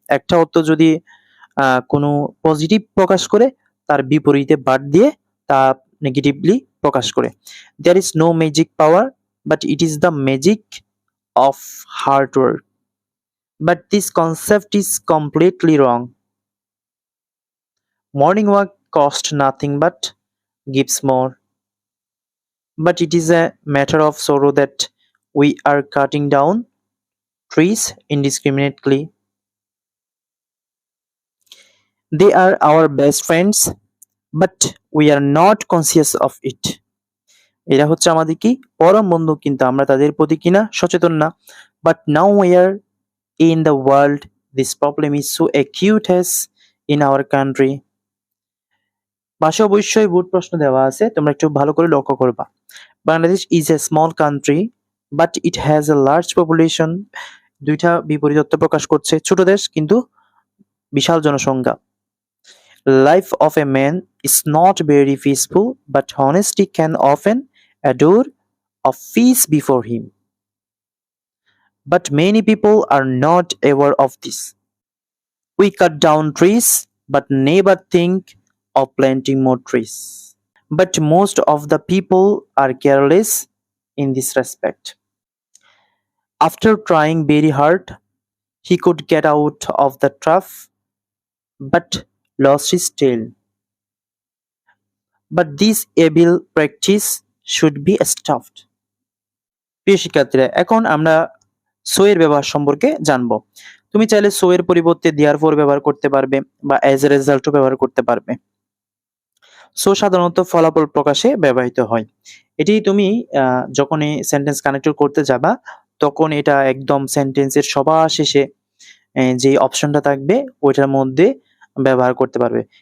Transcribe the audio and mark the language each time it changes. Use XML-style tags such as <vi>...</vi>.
<bn>একটা অর্থ যদি কোনো পজিটিভ প্রকাশ করে, তার বিপরীতে বাট দিয়ে তা নেগেটিভলি প্রকাশ করে।</bn> <en>There is no magic power but it is the magic of hard work, but this concept is completely wrong. Morning walk costs nothing but gives more, but it is a matter of sorrow that we are cutting down trees indiscriminately. They are our best friends, but we are not conscious of it.</en> <bn>এরা হচ্ছে আমাদের কি? পরম বন্ধু, কিন্তু আমরা তাদের প্রতি কিনা সচেতন না।</bn> <en>But now we are in the world This problem is so acute as in our country.</en> <bn>পাশে অবশ্যই বোর্ড প্রশ্ন দেওয়া আছে, তোমরা একটু ভালো করে লক্ষ্য করবা।</bn> <en>Bangladesh is a small country but it has a large population.</en> <bn>দুইটা বিপরীত তথ্য প্রকাশ করছে। ছোট দেশ কিন্তু বিশাল জনসংখ্যা।</bn> <en>Life of a man is not very peaceful, but honesty can often adore of peace before him. But many people are not aware of this. We cut down trees, but never think of planting more trees. But most of the people are careless in this respect. After trying very hard, he could get out of the trough, but lost his tail. But this evil practice should be stopped.</en> <bn>প্রিয় শিক্ষার্থীরা, এখন আমরা so এর ব্যবহার সম্পর্কে জানবো। তুমি চাইলে সো এর পরিবর্তে দেয়ারফর ব্যবহার করতে পারবে বা অ্যাজ এ রেজাল্টও ব্যবহার করতে পারবে। সো সাধারণত ফলাফল প্রকাশে ব্যবহৃত হয়। এটি তুমি যখনই সেন্টেন্স কানেক্টর করতে যাবা তখন এটা একদম সেন্টেন্সের সবার শেষে যে অপশনটা থাকবে ওইটার মধ্যে ব্যবহার করতে পারবে।</bn>